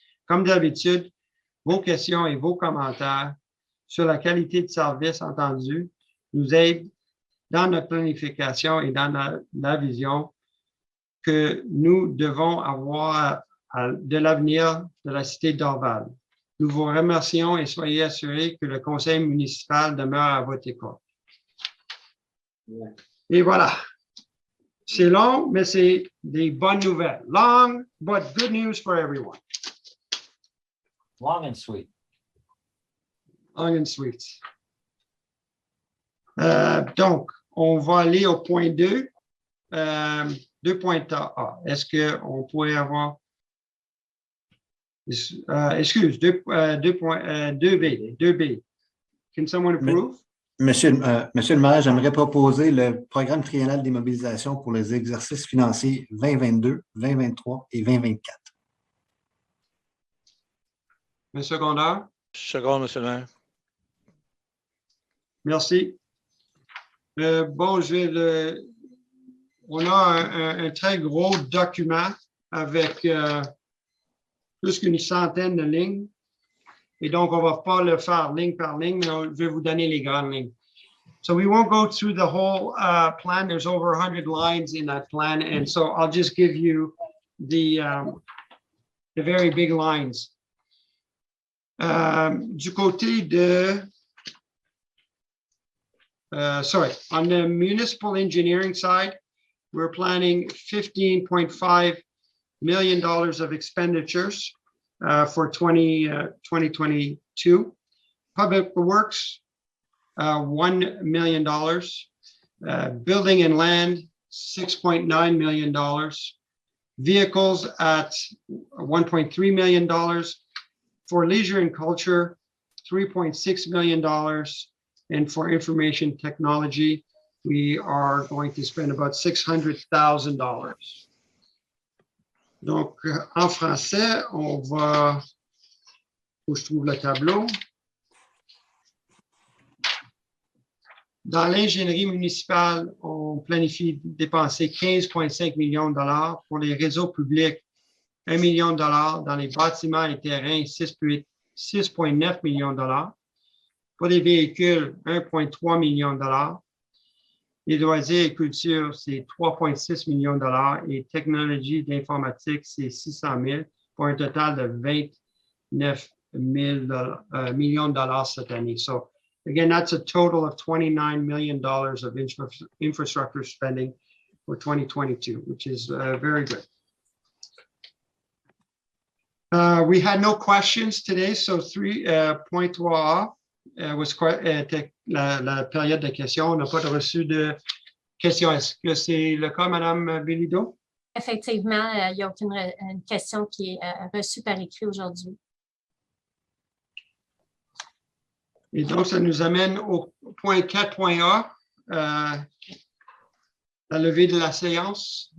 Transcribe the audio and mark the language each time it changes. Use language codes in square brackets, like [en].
[fr] Comme d'habitude, vos questions et vos commentaires sur la qualité de service entendu nous aident dans notre planification et dans la vision que nous devons avoir de l'avenir de la Cité de Dorval. Nous vous remercions et soyez assurés que le Conseil municipal demeure à votre écoute. Et voilà. C'est long, mais c'est des bonnes nouvelles. [en] Long, but good news for everyone. Long and sweet. Long and sweet. [fr] Donc, on va aller au point 2. 2.A. Est-ce qu'on pourrait avoir... [en] excuse, 2B. Can someone approve? [fr] Monsieur le maire, j'aimerais proposer le programme triennal d'immobilisation pour les exercices financiers 2022, 2023 et 2024. Monsieur Gondard? Second, Monsieur le maire. Merci. Bon, on a un très gros document avec plus qu'une centaine de lignes. Et donc, on ne va pas le faire ligne par ligne, mais je vais vous donner les grandes lignes. [en] So we won't go through the whole plan. There's over 100 lines in that plan. And so I'll just give you the very big lines. [fr] Du côté de... [en] on the municipal engineering side, we're planning $15.5 million of expenditures for 2022. Public Works, $1 million. Building and Land, $6.9 million. Vehicles at $1.3 million. For Leisure and Culture, $3.6 million. And for information technology, we are going to spend about $600,000. [fr] Donc, en français, on va, où je trouve le tableau. Dans l'ingénierie municipale, on planifie de dépenser 15,5 millions de dollars. Pour les réseaux publics, 1 million de dollars. Dans les bâtiments et terrains, 6,9 millions de dollars. Pour les véhicules, 1,3 million de dollars. Les loisirs et culture, c'est 3,6 millions de dollars. Et technologie d'informatique, c'est 600 000 pour un total de 29 millions de dollars cette année. [en] So, again, that's a total of $29 million of infrastructure spending for 2022, which is very good. We had no questions today, so 3.3A was [fr] la période de questions. On n'a pas reçu de questions. Est-ce que c'est le cas, Madame Bélideau? Effectivement, il n'y a aucune question qui est reçue par écrit aujourd'hui. Et donc, ça nous amène au point 4.A, la levée de la séance.